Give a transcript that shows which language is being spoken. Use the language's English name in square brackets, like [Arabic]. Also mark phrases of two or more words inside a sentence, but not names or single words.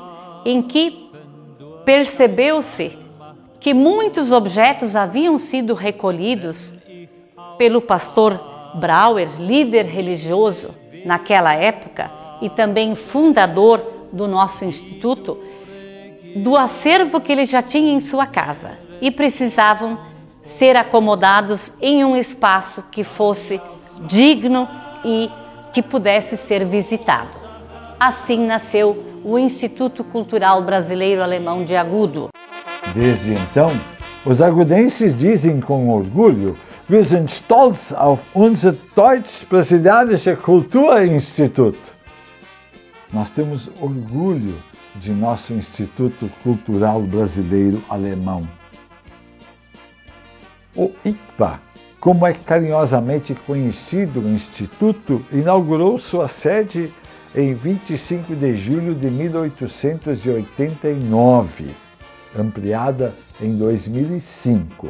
[Portuguese] em que percebeu-se que muitos objetos haviam sido recolhidos pelo pastor Brauer, líder religioso naquela época e também fundador do nosso instituto, do acervo que ele já tinha em sua casa e precisavam ser acomodados em um espaço que fosse digno e que pudesse ser visitado. Assim nasceu o Instituto Cultural Brasileiro Alemão de Agudo. Desde então, os agudenses dizem com orgulho: [German] Wir sind stolz auf unser Deutsch-Brasilianische Kulturinstitut. [Portuguese] Nós temos orgulho de nosso Instituto Cultural Brasileiro Alemão. O ICPA, como é carinhosamente conhecido o Instituto, inaugurou sua sede em 25 de julho de 1889, ampliada em 2005.